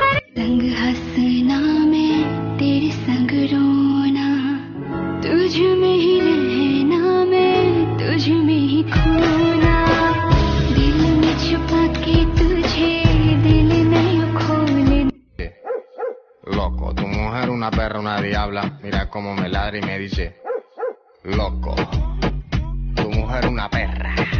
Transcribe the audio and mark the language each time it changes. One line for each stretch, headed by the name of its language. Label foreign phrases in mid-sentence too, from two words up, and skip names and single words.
Hindi: संग हंसना में तेरे संग रोना तुझ में ही रहना मैं तुझ में ही खोना दिल में छुपा के तुझे दिल नहीं खोले
Spanish: Loco, tu mujer una perra, una diabla. Mira cómo me ladra y me dice, loco, tu mujer una perra.